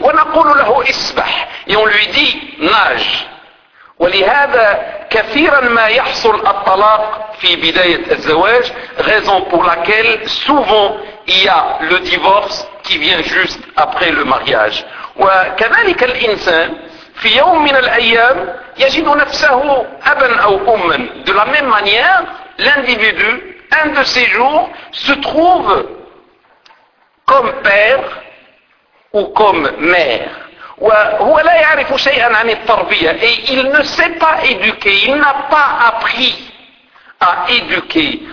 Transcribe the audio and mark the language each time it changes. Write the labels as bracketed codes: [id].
[ar] وَنَقُولُ لَهُ إِسْبَحْ, [fr] et on lui dit nage. [ar] ولهذا كثيرا ما يحصل الطلاق في بداية الزواج, [fr] raison pour laquelle souvent il y a le divorce qui vient juste après le mariage. [ar] وكذلك الإنسان في يوم من الأيام يجد نفسه أبا أو أما. [fr] De la même manière, l'individu, un de ses jours, se trouve comme père ou comme mère. [ar] وهو لا يعرف شيئا عن التربية, [fr] et il ne sait pas éduquer, il n'a pas appris à éduquer.